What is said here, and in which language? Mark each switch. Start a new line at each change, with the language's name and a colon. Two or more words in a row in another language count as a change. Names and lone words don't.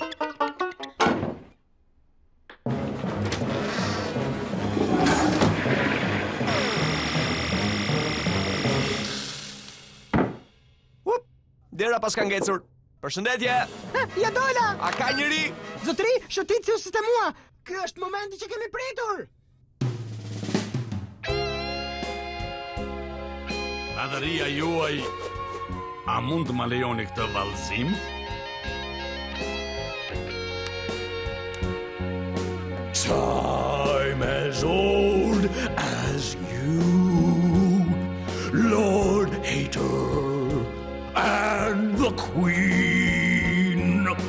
Albanian: Dera pas ka ngecur. Përshëndetje! Ja dola! A ka njëri? Zotri, shëtit si u sistemua. Ky është momenti që kemi pritur. Madhëria juaj, a mund të më lejoni këtë vallëzim?
English: Time as old as you, Lord Hater, and the Queen,